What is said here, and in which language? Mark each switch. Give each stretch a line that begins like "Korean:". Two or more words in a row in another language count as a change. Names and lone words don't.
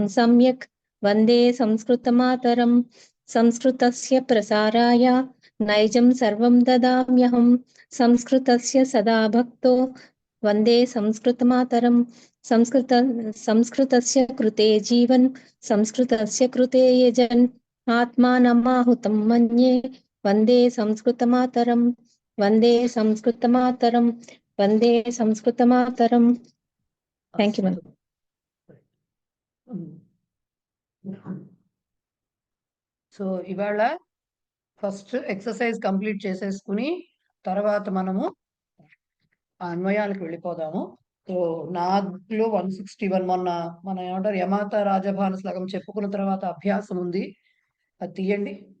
Sanskrit: सम्यक् वन्दे संस्कृतमातरं संस्कृतस्य प्रसाराय नैजं सर्वं ददाम्यहं संस्कृतस्य सदा भक्तो वन्दे संस्कृतमातरं संस्कृतस्य कृते जीवन संस्कृतस्य कृते यजन् आत्मानमाहुतं मन्ये वन्दे संस्कृतमातरं वन्दे संस्कृतमातरं वन्दे संस्कृतमातरं।
English: Thank you madam.
Telugu: సో ఇవాళ
English: first exercise complete
Telugu: చేసేసుకుని తర్వాత మనము అన్వయాలకు వెళ్ళిపోదాము. సో నాలో 161 మొన్న మన ఏమంటారు యమాత రాజభాన శ్లోకం చెప్పుకున్న తర్వాత అభ్యాసం ఉంది, అది తీయండి.